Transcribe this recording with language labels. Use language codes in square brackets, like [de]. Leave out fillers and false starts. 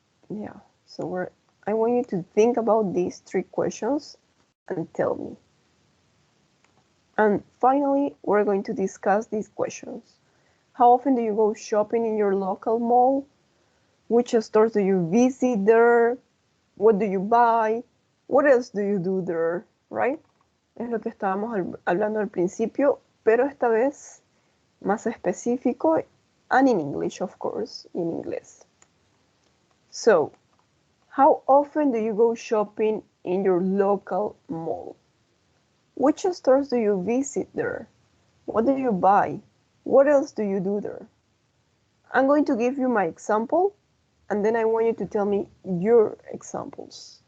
[en] Yeah, so I want you to think about these three questions and tell me. And finally, we're going to discuss these questions. How often do you go shopping in your local mall? Which stores do you visit there? What do you buy? What else do you do there? Right? [es] Es lo que estábamos hablando al principio, pero esta vez más específico [en] and in English, of course, in [es] inglés. [en] So, how often do you go shopping in your local mall? Which stores do you visit there? What do you buy? What else do you do there? I'm going to give you my example, and then I want you to tell me your examples.